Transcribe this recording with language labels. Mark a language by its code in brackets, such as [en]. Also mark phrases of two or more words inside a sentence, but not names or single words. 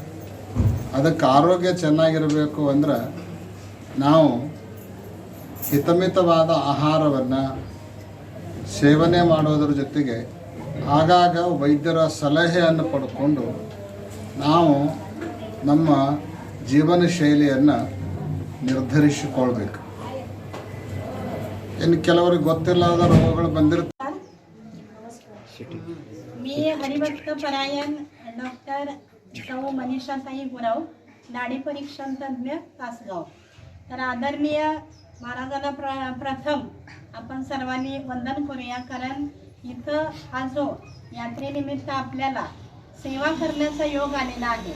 [kn] ಅದಕ್ಕೆ ಆರೋಗ್ಯ ಚೆನ್ನಾಗಿರಬೇಕು ಅಂದ್ರೆ ನಾವು ಹಿತಮಿತವಾದ ಆಹಾರವನ್ನು ಸೇವನೆ ಮಾಡೋದ್ರ ಜೊತೆಗೆ ಆಗಾಗ ವೈದ್ಯರ ಸಲಹೆಯನ್ನು ಪಡ್ಕೊಂಡು ನಾವು ನಮ್ಮ ಜೀವನ ಶೈಲಿಯನ್ನು ನಿರ್ಧರಿಸಿಕೊಳ್ಬೇಕು. ಇನ್ನು ಕೆಲವರಿಗೆ ಗೊತ್ತಿಲ್ಲದ ರೋಗಗಳು ಬಂದಿರ್ತವೆ. [mr] मी हरिभक्त परायण डॉक्टर सौ मनीषाताई गुरव, नाडी परीक्षण तज्ञ तासगाव. तर आदरणीय महाराजांना प्रथम आपण सर्वांनी वंदन करूया. कारण इथं हा जो यात्रेनिमित्त आपल्याला सेवा करण्याचा योग आलेला आहे.